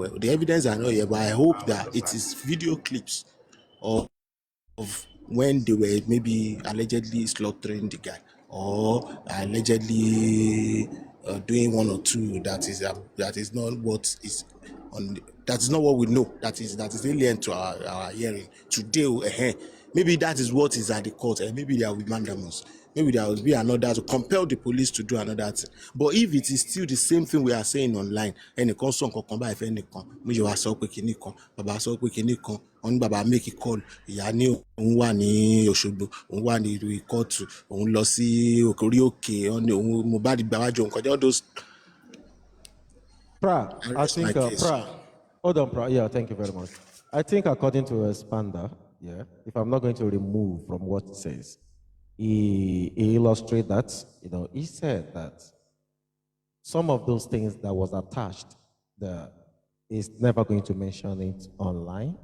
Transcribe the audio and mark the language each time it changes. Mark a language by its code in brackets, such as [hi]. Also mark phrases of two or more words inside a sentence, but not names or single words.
[en] Well, the evidence are not here, but I hope that it is video clips of when they were maybe allegedly slaughtering the guy, or allegedly doing one or two that is not what is on. That is not what we know. That is alien to our hearing today. Maybe that is what is at the court, and maybe there will be mandamus. Maybe there will be another to compel the police to do another thing. But if it is still the same thing we are saying online, [yo] ẹnìkan sọ nǹkan kan báyìí fẹ́ nìkan, méjì wá sọ pé kinní kan, bàbá sọ pé kinní kan, wọ́n ní bàbá [en] make a call, [yo] ìyá ní òun wà ní Òṣogbo, òun wà ní ìlú kóòtù, òun lọ sí orí òkè, òun Mohbad gbàwájú òun kọjá [en] all those. I think hold on, Pra. Yeah, thank you very much. I think according to Expander, yeah, if I'm not going to remove from what it says, he illustrated that, he said that some of those things that was attached, is never going to mention it online.